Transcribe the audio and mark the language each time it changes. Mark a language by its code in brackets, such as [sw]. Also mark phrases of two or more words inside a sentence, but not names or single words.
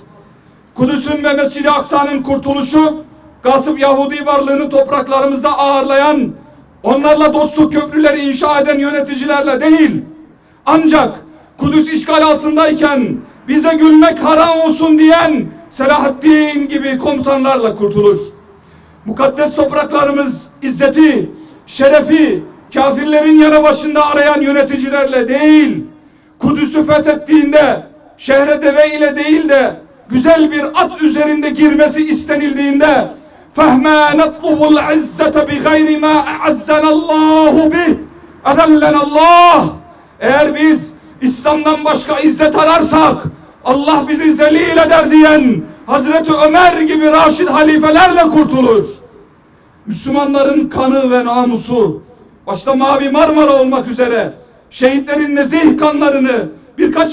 [tr] Kudüs'ün ve Mescid-i Aksa'nın kurtuluşu, gasip Yahudi varlığını topraklarımızda ağırlayan, onlarla dostluk köprüleri inşa eden yöneticilerle değil, ancak Kudüs işgal altındayken bize gülmek haram olsun diyen Selahaddin gibi komutanlarla kurtulur. Mukaddes topraklarımız izzeti, şerefi, kafirlerin yanı başında arayan yöneticilerle değil, Kudüs'ü fethettiğinde şehre deve ile değil de güzel bir at üzerinde girmesi istenildiğinde [ar] فَهْمَا نَطْلُبُ الْعِزَّةَ بِغَيْرِ مَا اَعَزَّنَ اللّٰهُ بِهِ اَذَلَّنَ اللّٰهِ. [tr] Eğer biz İslam'dan başka izzet ararsak Allah bizi zelil eder diyen Hazreti Ömer gibi Raşid halifelerle kurtulur. Müslümanların kanı ve namusu, başta Mavi Marmara olmak üzere şehitlerin nezih kanlarını birkaç